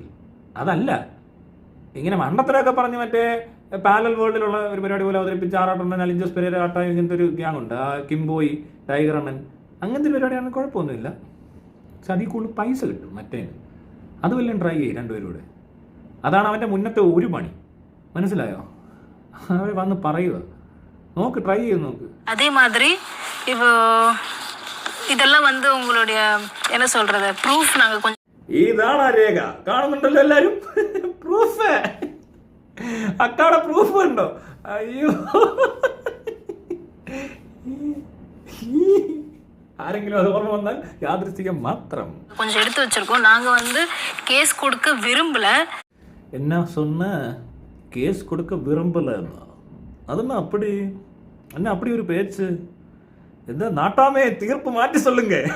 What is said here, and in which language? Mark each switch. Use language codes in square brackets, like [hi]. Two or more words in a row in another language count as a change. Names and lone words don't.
[ml] അതല്ല ഇങ്ങനെ മണ്ടത്തരമൊക്കെ പറഞ്ഞ് മറ്റേ പാരലൽ വേൾഡിലുള്ള ഒരു പരിപാടി പോലെ അവതരിപ്പിച്ച് ആറാട്ടണ്ണൻ, അലിഞ്ചസ് പെരേര ആട്ട, ഇങ്ങനത്തെ ഒരു ഗ്യാങ് ഉണ്ട്. കിംബോയ്, ടൈഗർ അണ്ണൻ, അങ്ങനത്തെ ഒരു പരിപാടിയാണ്. കുഴപ്പമൊന്നുമില്ല. പക്ഷെ അതിൽ കൂടുതൽ പൈസ കിട്ടും. മറ്റേ അത് വല്ലതും ട്രൈ ചെയ്യും രണ്ടുപേരൂടെ. അതാണ് അവൻ്റെ മുന്നത്തെ ഒരു പണി. മനസ്സിലായോ? അവർ വന്ന് പറയുക, നോക്ക്, ട്രൈ ചെയ്ത് നോക്ക്. [ta] அதே மாதிரி இப்போ இதெல்லாம் வந்து உங்களுடைய என்ன சொல்றது ப்ரூஃப் நாங்க கொஞ்சம் [ml] ഇതാണ് ആ രേഖ. കാണുന്നുണ്ടല്ലോ എല്ലാരും? പ്രൂഫ്. അക്കാടെ പ്രൂഫ് ഉണ്ടോ? അയ്യോ, ആരെങ്കിലും അത് ഓർമ്മ വന്നാൽ യാദൃശ്ചികം മാത്രം. [ta] கொஞ்சம் எடுத்து வச்சிருக்கோம். நாங்க வந்து கேஸ் கொடுக்க விரும்பல. என்ன சொன்ன? கேஸ் கொடுக்க விரும்பல? அதுன்னா அப்படி என்ன அப்படி ஒரு பேச்சு? எந்த நாட்டாமே தீர்ப்பு மாற்றி சொல்லுங்க.